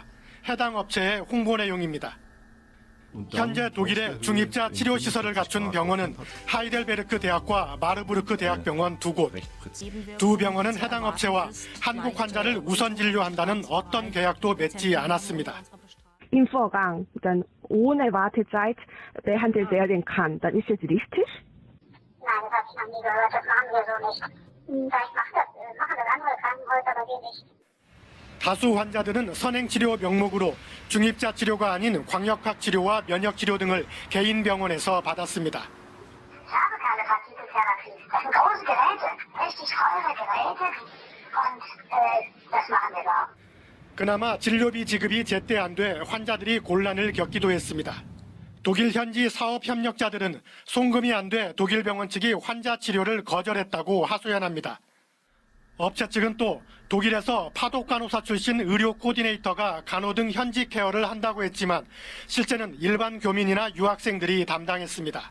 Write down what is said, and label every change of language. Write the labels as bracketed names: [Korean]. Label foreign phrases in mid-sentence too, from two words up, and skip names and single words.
[Korean] 해당 업체의 홍보 내용입니다. 현재 독일의 중입자 치료 시설을 갖춘 병원은 하이델베르크 대학과 마르부르크 대학병원 2곳. 두 병원은 해당 업체와 한국 환자를 우선 진료한다는 어떤 계약도 맺지 않았습니다. [German] Im Vorgang dann ohne Wartezeit behandelt werden kann, dann ist es richtig? Nein, das habe ich noch nie gehört. Das machen wir so nicht. Vielleicht machen das andere Krankenhäuser, aber wir nicht. [Korean] 다수 환자들은 선행치료 명목으로 중입자 치료가 아닌 광역학 치료와 면역 치료 등을 개인 병원에서 받았습니다. [German] Ich habe keine Partikeltherapie. Das sind große Geräte, richtig teure Geräte. Und das machen wir doch. [Korean] 그나마 진료비 지급이 제때 안 돼 환자들이 곤란을 겪기도 했습니다. 독일 현지 사업 협력자들은 송금이 안 돼 독일 병원 측이 환자 치료를 거절했다고 하소연합니다. 업체 측은 또 독일에서 파독간호사 출신 의료 코디네이터가 간호등 현지 케어를 한다고 했지만 실제는 일반 교민이나 유학생들이 담당했습니다.